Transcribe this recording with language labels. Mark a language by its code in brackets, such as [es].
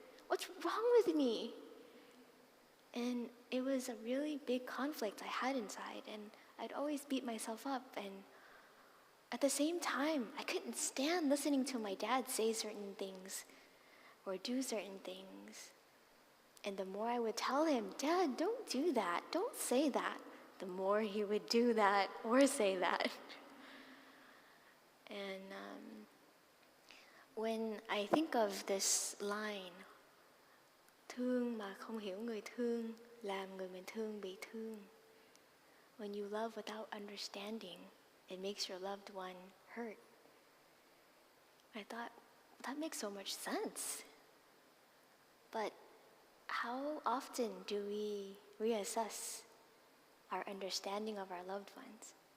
[en] What's wrong with me? And it was a really big conflict I had inside, and I'd always beat myself up, and at the same time, I couldn't stand listening to my dad say certain things or do certain things. And the more I would tell him, Dad, don't do that, don't say that, the more he would do that or say that. And when I think of this line, [vi] thương mà không hiểu người thương, làm người mình thương bị thương. [en] When you love without understanding, it makes your loved one hurt. I thought, that makes so much sense. But how often do we reassess our understanding of our loved ones?